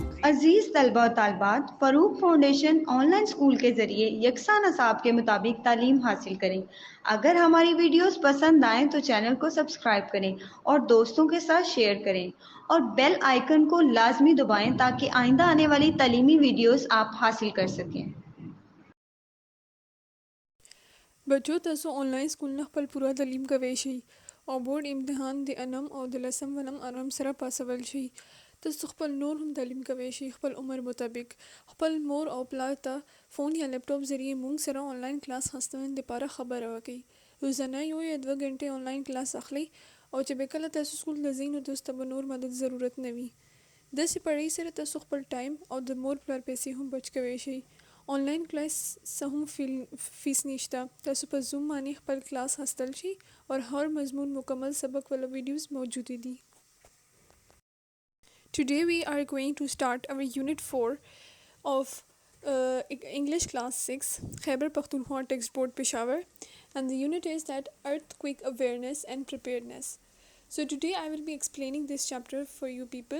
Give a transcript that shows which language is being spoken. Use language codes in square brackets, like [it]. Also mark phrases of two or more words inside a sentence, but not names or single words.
[ur] عزیز طلبہ و طالبات، فروق فاؤنڈیشن [en] online school [ur] کے ذریعے یکساں نصاب کے مطابق تعلیم حاصل کریں۔ اگر ہماری ویڈیوز پسند آئیں تو چینل کو سبسکرائب کریں اور دوستوں کے ساتھ شیئر کریں اور [en] bell icon [ur] کو لازمی دبائیں تاکہ آئندہ آنے والی تعلیمی ویڈیوز آپ حاصل کر سکیں۔ [ps] بچو تاسو آنلاین سکول نه خپل پوره تعلیم کوي شي او بورډ امتحان د انم او د لسم ونم ارام سره پاسول شي. تاسو خپل نور هم تعلیم کوي شي خپل عمر مطابق. خپل مور او پلار ته فون یا لیپټاپ ذریعے مونږ سره آنلاین کلاس خستون لپاره خبره وکړئ. روزانه یو یا 2 غنټې آنلاین کلاس اخلي او چې به کله تاسو سکول ته ځئ نو تاسو ته به نور مدد ضرورت نه وي. داسې پړۍ سره تاسو خپل ټایم او د مور پلار پیسې هم بچ کوي شي. آنلاین کلاس څه هم فیس نشته. تاسو په زوم باندې خپل کلاس حاصل شي او هر مضمون مکمل سبق والا ویډیوز موجود دي. [en] Today we are going to start our unit 4 of English class 6 Khyber Pakhtunkhwa text board Peshawar, and the unit is that earthquake awareness and preparedness. So today I will be explaining this chapter for you people.